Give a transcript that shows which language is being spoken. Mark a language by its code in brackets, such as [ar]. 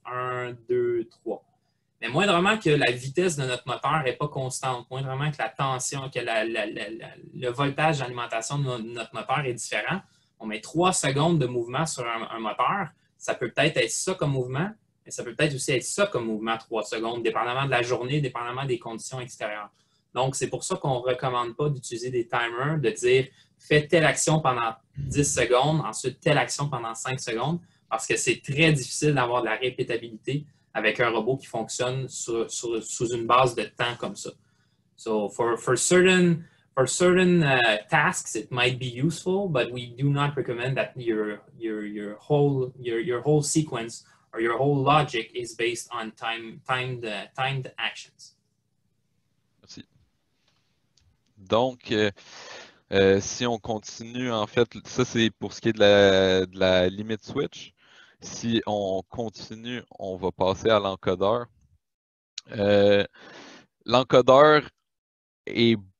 [fr] 1, 2, 3. Mais moindrement que la vitesse de notre moteur n'est pas constante, moindrement que la tension, que le voltage d'alimentation de notre moteur est différent, on met 3 secondes de mouvement sur un moteur, ça peut peut-être être ça comme mouvement, mais ça peut peut-être aussi être ça comme mouvement 3 secondes, dépendamment de la journée, dépendamment des conditions extérieures. Donc, c'est pour ça qu'on ne recommande pas d'utiliser des timers, de dire fais telle action pendant 10 secondes, ensuite telle action pendant 5 secondes, parce que c'est très difficile d'avoir de la répétabilité avec un robot qui fonctionne sous une base de temps comme ça. [en] So, for certain tasks, it might be useful, but we do not recommend that your whole sequence or your whole logic is based on timed actions. [fr] Merci. Donc, si on continue, en fait, ça c'est pour ce qui est de la limit switch. Si on continue, on va passer à l'encodeur. L'encodeur est